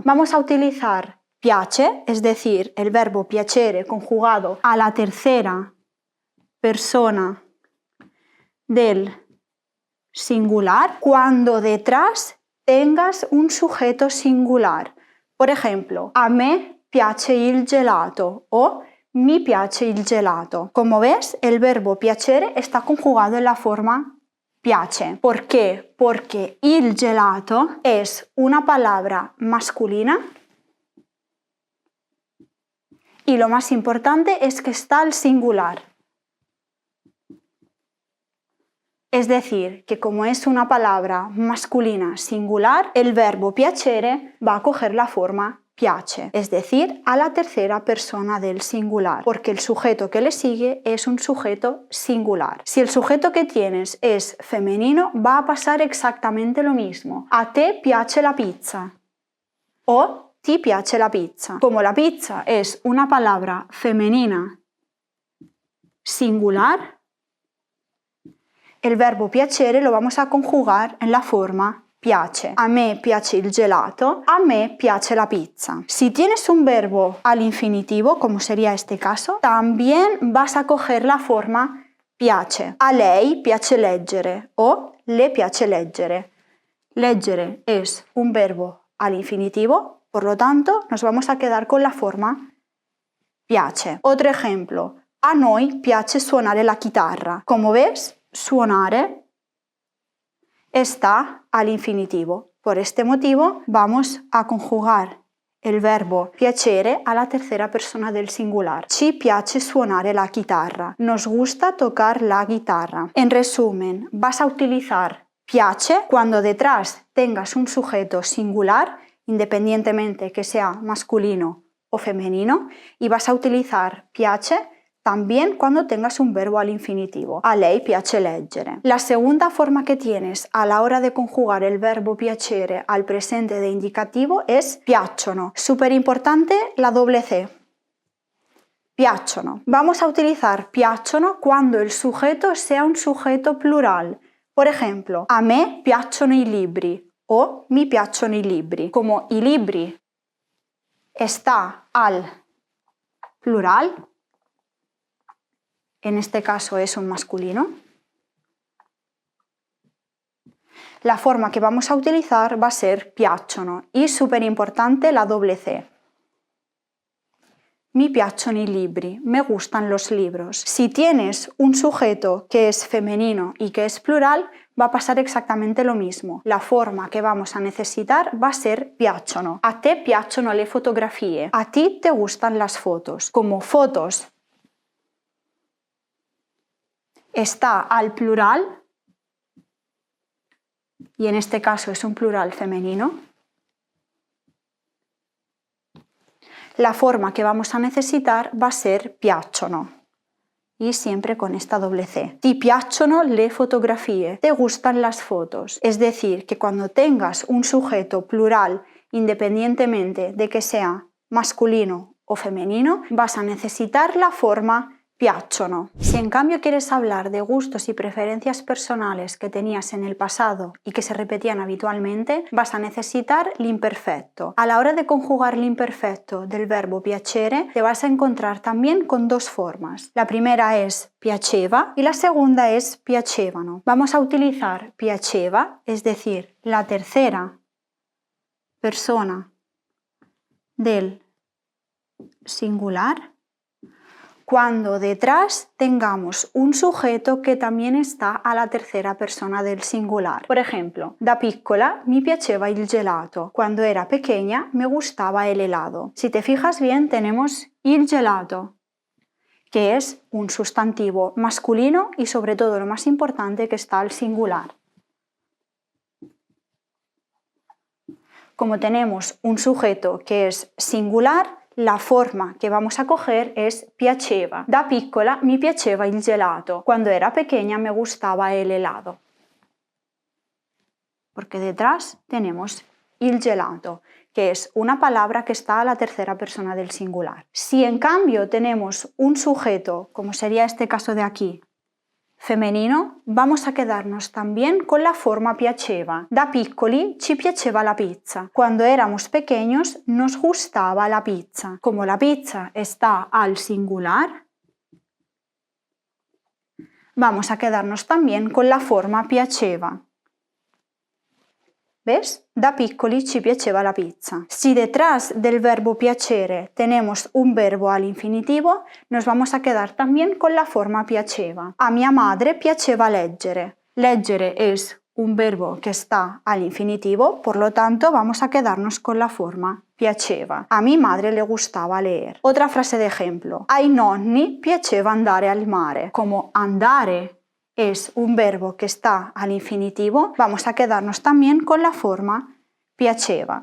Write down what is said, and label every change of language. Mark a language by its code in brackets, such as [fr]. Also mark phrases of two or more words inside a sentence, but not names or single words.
[es] Vamos a utilizar piace, es decir, el verbo piacere conjugado a la tercera persona del singular cuando detrás tengas un sujeto singular. Por ejemplo, [it] a me piace il gelato o mi piace il gelato. [es] Como ves, el verbo piacere está conjugado en la forma piace. ¿Por qué? Porque [it] il gelato [es] es una palabra masculina y lo más importante es que está al singular. Es decir, que como es una palabra masculina singular, el verbo piacere va a coger la forma piace, es decir, a la tercera persona del singular, porque el sujeto que le sigue es un sujeto singular. Si el sujeto que tienes es femenino, va a pasar exactamente lo mismo. [it] A te piace la pizza o ti piace la pizza. [es] Como la pizza es una palabra femenina singular, el verbo piacere lo vamos a conjugar en la forma piace. [it] A me piace il gelato, a me piace la pizza. [es] Si tienes un verbo al infinitivo, como sería este caso, también vas a coger la forma piace. [it] A lei piace leggere o le piace leggere. [es] Leggere es un verbo al infinitivo, por lo tanto nos vamos a quedar con la forma piace. Otro ejemplo, [it] a noi piace suonare la chitarra. [es] Como ves, suonare está al infinitivo. Por este motivo vamos a conjugar el verbo piacere a la tercera persona del singular. [it] Ci piace suonare la chitarra. [es] Nos gusta tocar la guitarra. En resumen, vas a utilizar piace cuando detrás tengas un sujeto singular, independientemente que sea masculino o femenino, y vas a utilizar piace también cuando tengas un verbo al infinitivo. [it] A lei piace leggere. [es] La segunda forma que tienes a la hora de conjugar el verbo piacere al presente de indicativo es piacciono. Súper importante la doble C. Piacciono. Vamos a utilizar piacciono cuando el sujeto sea un sujeto plural. Por ejemplo, [it] a me piacciono i libri o mi piacciono i libri. [es] Como [it] i libri [es] está al plural, en este caso es un masculino, la forma que vamos a utilizar va a ser piacciono y súper importante la doble C. [it] Mi piacciono i libri, [es] me gustan los libros. Si tienes un sujeto que es femenino y que es plural, va a pasar exactamente lo mismo. La forma que vamos a necesitar va a ser piacciono. [it] A te piacciono le fotografie. [es] A ti te gustan las fotos. Como fotos está al plural, y en este caso es un plural femenino, la forma que vamos a necesitar va a ser piacciono, y siempre con esta doble C. [it] Ti piacciono le fotografie, [es] te gustan las fotos. Es decir, que cuando tengas un sujeto plural, independientemente de que sea masculino o femenino, vas a necesitar la forma piacciono. Si en cambio quieres hablar de gustos y preferencias personales que tenías en el pasado y que se repetían habitualmente, vas a necesitar l'imperfetto. A la hora de conjugar l'imperfetto del verbo piacere, te vas a encontrar también con dos formas. La primera es piaceva y la segunda es piacevano. Vamos a utilizar piaceva, es decir, la tercera persona del singular, cuando detrás tengamos un sujeto que también está a la tercera persona del singular. Por ejemplo, [it] da piccola mi piaceva il gelato. [es] Cuando era pequeña me gustaba el helado. Si te fijas bien, tenemos [it] il gelato, [es] que es un sustantivo masculino y sobre todo lo más importante que está al singular. Como tenemos un sujeto que es singular, la forma que vamos a coger es piaceva. [it] Da piccola mi piaceva il gelato. [es] Cuando era pequeña me gustaba el helado. Porque detrás tenemos [it] il gelato, [es] que es una palabra que está a la tercera persona del singular. Si en cambio tenemos un sujeto, como sería este caso de aquí, femenino, vamos a quedarnos también con la forma piaceva. [it] Da piccoli ci piaceva la pizza. [es] Cuando éramos pequeños nos gustaba la pizza. Como la pizza está al singular, vamos a quedarnos también con la forma piaceva. ¿Ves? [it] Da piccoli ci piaceva la pizza. [es] Si detrás del verbo piacere tenemos un verbo al infinitivo, nos vamos a quedar también con la forma piaceva. [it] A mia madre piaceva leggere. [es] Leggere es un verbo que está al infinitivo, por lo tanto vamos a quedarnos con la forma piaceva. A mi madre le gustaba leer. Otra frase de ejemplo. [it] Ai nonni piaceva andare al mare. [es] Como andare es un verbo que está al infinitivo, vamos a quedarnos también con la forma piaceva.